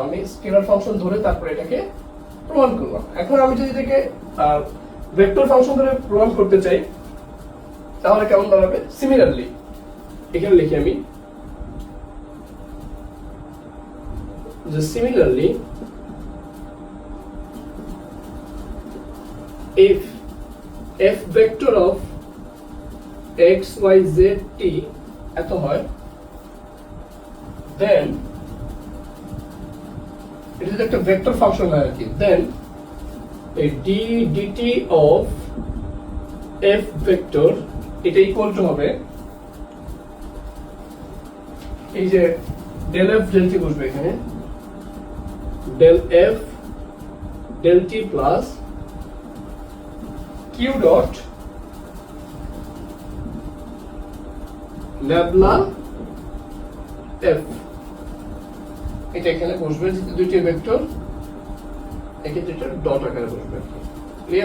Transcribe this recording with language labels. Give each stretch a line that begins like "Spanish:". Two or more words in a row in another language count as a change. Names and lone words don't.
Bangla: আমি স্কেলার ফাংশন ধরে তারপরে এটাকে প্রমাণ করলাম। এখন আমি যদি এটাকে ভেক্টর ফাংশন ধরে প্রমাণ করতে চাই তাহলে কেমন দাঁড়াবে? সিমিলারলি এখানে লিখি আমি যে সিমিলারলি
English: if f vector of x y z t
Bangla: এত হয়,
English: then it is
Bangla: একটা ভেক্টর ফাংশন হয় আর কি,
English: then a d dt of f vector
Bangla: এটা ইকুয়াল টু হবে এই যে
English: del f del t
Bangla: বসবে এখানে,
English: del f del t
Bangla: প্লাস q dot ন্যাবলা f, এটা এখানে বসবে দুইটি ভেক্টর, এক্ষেত্রে এটা ডট আকারে বসবে। ক্লিয়ার?